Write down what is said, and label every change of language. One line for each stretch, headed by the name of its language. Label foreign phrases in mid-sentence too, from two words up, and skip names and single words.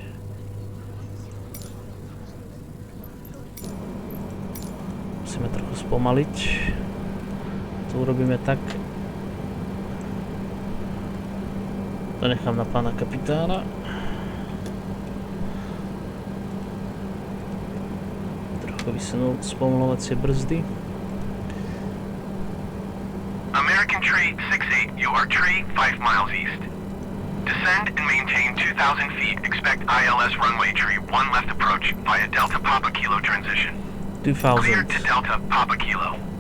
Slovak: Musíme trochu spomaliť. To urobíme tak. To nechám na pána kapitána. Trochu vysunul spomalovacie brzdy.
English: American Tree 68, you are tree 5 miles east. Descend and maintain 2,000 feet. Expect ILS runway tree 1 left approach via Delta Papa Kilo transition. 2,000. Cleared to Delta Papa Kilo.